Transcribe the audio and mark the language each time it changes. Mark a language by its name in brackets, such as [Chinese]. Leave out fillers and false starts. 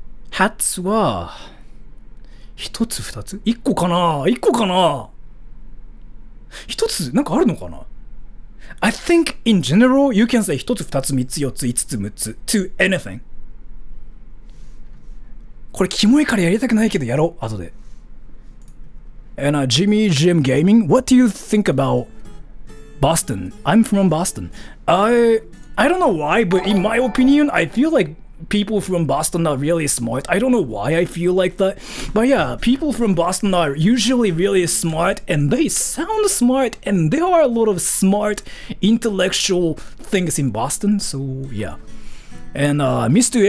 [Japanese] hats は1つ2つ ?1 個かな ?1 個かな ?1 つなんかあるのかな？ [English] I think in general you can say [Japanese] 1つ2つ3つ4つ5つ6つ [English] to anything。 [Japanese] これキモいからやりたくないけどやろう後で。 [English] And Jimmy Jim Gaming, what do you think about Boston? I'm from Boston. I don't know why, but in my opinion, I feel like people from Boston are really smart. I don't know why I feel like that. But yeah, people from Boston are usually really smart and they sound smart and there are a lot of smart intellectual things in Boston, so yeah. And Mr.